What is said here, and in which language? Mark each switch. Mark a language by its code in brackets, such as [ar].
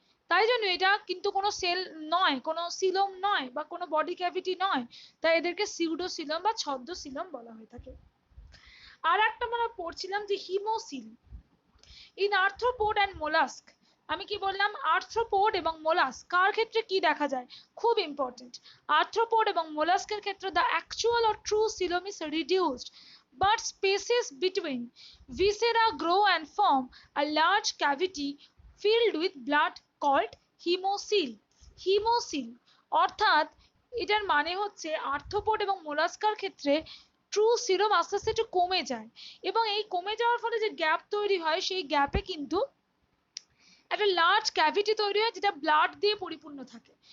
[bn] তাই জন্য এটা কিন্তু কোনো সেল নয়, কোনো সিলোম নয়, বা কোনো বডি ক্যাভিটি নয়, তাই এদেরকে সিউডোসিলোম বা ছদ্ম সিলোম বলা হয়ে থাকে। আর একটা আমরা পড়ছিলাম যে [en] Haemocoel in arthropod and mollusc. [bn] আমি কি বললাম? আর্থ্রোপোড এবং মোলাস্ক কার ক্ষেত্রে কি দেখা যায়? খুব ইম্পর্টেন্ট। আর্থ্রোপোড এবং মোলাস্কের ক্ষেত্রে [en] The actual or true coelom is reduced, but spaces between viscera grow and form a large cavity filled with blood called hemocoel। [bn] Haemocoel অর্থাৎ এটার মানে হচ্ছে আর্থ্রোপোড এবং মোলাস্কার ক্ষেত্রে ট্রু সিলোম আস্তে আস্তে একটু কমে যায়, এবং এই কমে যাওয়ার ফলে যে গ্যাপ তৈরি হয়, সেই গ্যাপে কিন্তু একটা লার্জ ক্যাভিটি তৈরি হয় যেটা ব্লাড দিয়ে পরিপূর্ণ থাকে।